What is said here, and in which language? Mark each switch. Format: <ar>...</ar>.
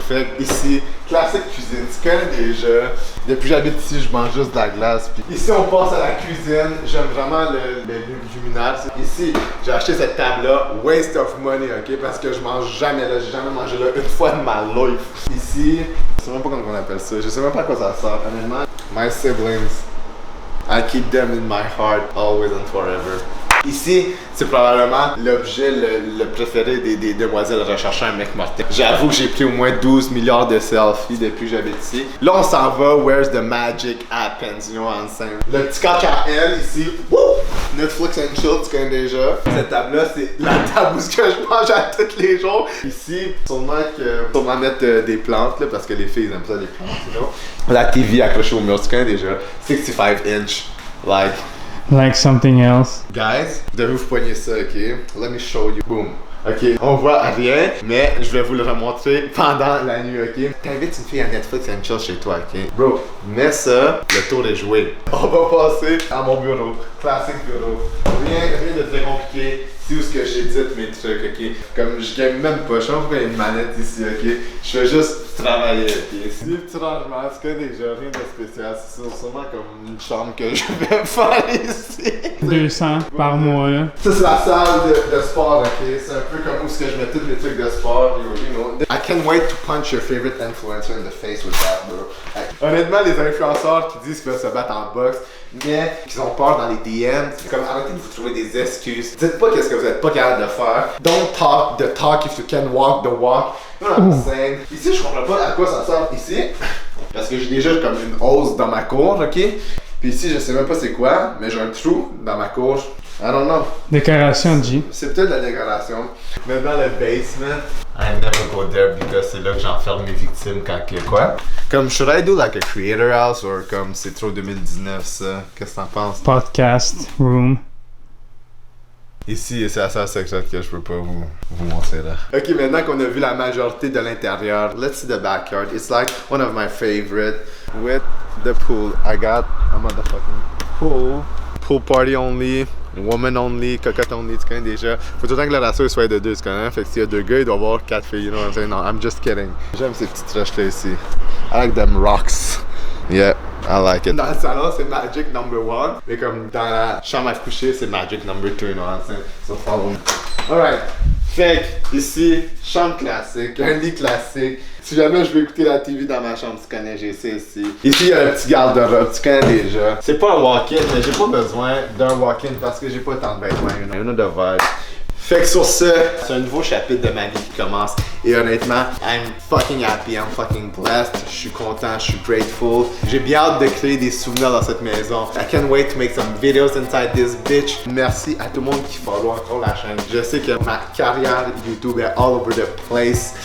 <fr>Fait ici, classique cuisine, tu connais déjà. Depuis que j'habite ici, je mange juste de la glace. Puis ici, on passe à la cuisine. J'aime vraiment le luminaire. Ici, j'ai acheté cette table-là,</fr> <en>waste of money,</en> <fr>ok? Parce que je mange jamais là, j'ai jamais mangé là une fois de ma life. Ici, je sais même pas comment on appelle ça, je sais même pas à quoi ça sert.</fr> <en>Honnêtement, my siblings, I keep them in my heart always and forever.</en> <fr>Ici, c'est probablement l'objet le préféré des demoiselles recherchant un mec mortel. J'avoue que j'ai pris au moins 12 milliards de selfies depuis que j'habite ici. Là, on s'en va,</fr> <en>where's the magic happens, you know what I'm saying?</en> <fr>Le petit coq à elle ici, woo!</fr> <en>Netflix and chill,</en> <fr>tu connais déjà. Cette table-là, c'est la table où je mange à tous les jours. Ici, sûrement mettre des plantes, là, parce que les filles aiment ça, les plantes,</fr> <en>you know?</en> <fr>La TV accrochée au mur, tu connais déjà.</fr> <en>65 inch, Like something else.</en> <fr>Guys, vous devez vous poigner ça, ok?</fr> <en>Let me show you.</en> <fr>Boom. Ok, on voit rien, mais je vais vous le remontrer pendant la nuit, ok? T'invites une fille à</fr> <en>Netflix and chill</en> <fr>chez toi, ok? Bro, mets ça, le tour est joué. On va passer à mon bureau. Classique bureau. Rien de très compliqué. C'est où ce que j'édite mes trucs, ok? Comme je gagne même pas, je sais pas pourquoi il y a une manette ici, ok? Je fais juste travailler, ok? C'est des petits rangements, c'est que déjà rien de spécial. C'est sûrement comme une chambre que je vais faire ici. 200 par mois, là. Ça, c'est la salle de sport, ok? C'est un peu comme où ce que je mets tous les trucs de sport,</fr> <en>you know? I can't wait to punch your favorite influencer in the face with that, bro.</en> <fr>Honnêtement, les influenceurs qui disent qu'ils veulent se battre en boxe, mais qu'ils ont peur dans les DM, c'est comme arrêtez de vous trouver des excuses. Dites pas qu'est-ce que vous êtes pas capable de faire.</fr> <en>Don't talk the talk if you can walk the walk. You know what I'm saying?</en> <fr>Ici, je comprends pas à quoi ça sert ici. Parce que j'ai déjà comme une hausse dans ma cour, ok? Puis ici, je sais même pas c'est quoi, mais j'ai un trou dans ma cour.</fr> <en>I don't know.</en> <fr>Décoration, G. C'est peut-être la décoration. Mais dans le basement,</fr> <en>I never go there</en> <fr>because c'est là que j'enferme mes victimes quand que quoi. Comme</fr> <en>should I do like a creator house or</en> <fr>comme c'est trop 2019 ça? Qu'est-ce que t'en penses?</fr> <en>Podcast room.</en> <fr>Ici, c'est la salle secrète que je peux pas vous montrer là. Ok, maintenant qu'on a vu la majorité de l'intérieur,</fr> <en>let's see the backyard. It's like one of my favorite with the pool. I got a motherfucking pool. Pool party only. Woman only, cocotte only,</en> <fr>tu connais déjà. Faut tout le temps que le ratio soit de 2, tu connais. Fait que s'il y a 2 gars, il doit y avoir 4 filles,</fr> <en>you know what I'm saying? No, I'm just kidding.</en> <fr>J'aime ces petites roches là ici.</fr> <en>I like them rocks. Yeah, I like it.</en> <fr>Dans le salon, c'est magic number 1. Mais comme dans la chambre à coucher, c'est</fr> <en>magic number 2, you know what I'm saying? So follow me. Alright.</en> <fr>Fait que ici, chambre classique, un lit classique. Si jamais je veux écouter la TV dans ma chambre, tu connais, j'ai ça ici. Ici, il y a un petit garde-robe, tu connais déjà. C'est pas un walk-in, mais j'ai pas besoin d'un walk-in parce que j'ai pas tant de vêtements,</fr> <en>you know the vibe.</en> <fr>Fait que sur ce, c'est un nouveau chapitre de ma vie qui commence. Et honnêtement,</fr> <en>I'm fucking happy, I'm fucking blessed.</en> <fr>Je suis content, je suis grateful. J'ai bien hâte de créer des souvenirs dans cette maison.</fr> <en>I can't wait to make some videos inside this bitch.</en> <fr>Merci à tout le monde qui follow encore la chaîne. Je sais que ma carrière YouTube est</fr> <en>all over the place.</en>